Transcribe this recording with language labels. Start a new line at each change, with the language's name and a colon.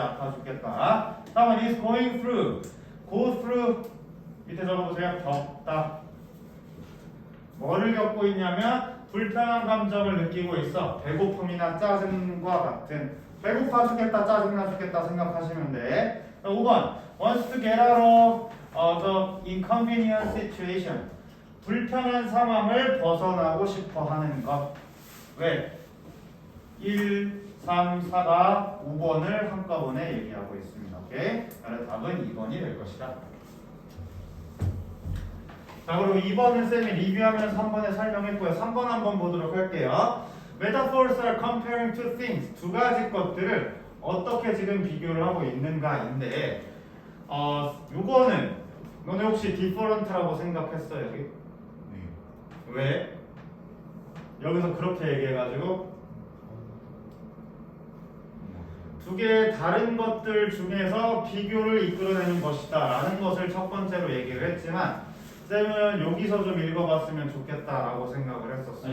Korean: 아파 죽겠다. 3번
English: is going through. go through.
Korean: 밑에 적어보세요. 겪다. 뭐를 겪고 있냐면 불편한 감정을 느끼고 있어. 배고픔이나 짜증과 같은. 배고파 죽겠다, 짜증나 죽겠다 생각하시면 돼.
English: 5번 wants to get out of the inconvenient situation.
Korean: 불편한 상황을 벗어나고 싶어 하는 것. 왜? 1, 3, 4가 5번을 한꺼번에 얘기하고 있습니다. 오케이? 그래서 답은 2번이 될 것이다. 자, 그리고 2번은 쌤이 리뷰하면서 3번에 설명했고요. 3번 한번 보도록 할게요.
English: Metaphors are comparing two things.
Korean: 두 가지 것들을 어떻게 지금 비교를 하고 있는가인데, 요거는 너네 혹시 different라고 생각했어요? 여기? 네. 왜? 여기서 그렇게 얘기해가지고 두 개의 다른 것들 중에서 비교를 이끌어내는 것이다 라는 것을 첫 번째로 얘기를 했지만, 쌤은 여기서 좀 읽어봤으면 좋겠다라고 생각을 했었어요.